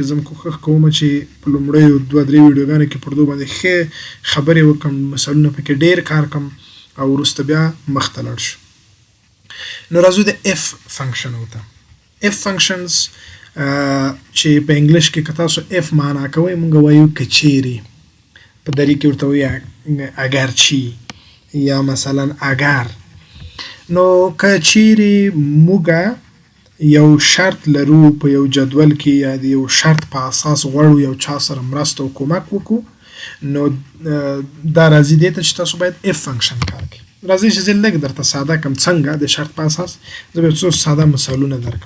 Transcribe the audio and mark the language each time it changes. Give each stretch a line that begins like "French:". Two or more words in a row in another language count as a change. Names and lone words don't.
Pashto: زه کوښښ کوم چې په لومړیو 2-3 ویډیوګانو کې پر دو باندې ښې خبرې وکړم، مثالونه پکې ډیر کار کړم او وروسته بیا مخته لاړ شو. نو راځو د
English: if functions
Pashto: ته.
English: if functions
Pashto: چې په انګلیش کې که تاسو اف معنا کوئ مونږ وایو که چیرې، په دری کې ورته وایي
Persian: اگر چی
Pashto: یا مثلا اگر. نو که چیرې موږ یو شرط لرو په یو جدول کې یا د یو شرط په اساس غواړو یو چا سره مرسته او کومک وکړو نو دا راځي دې ته چې تاسو باید
English: if function
Pashto: کار کړئ. راځئ چې زه لږ درته ساده کړم څنګه د شرط په اساس. زه به څو ساده مثالونه درکړم.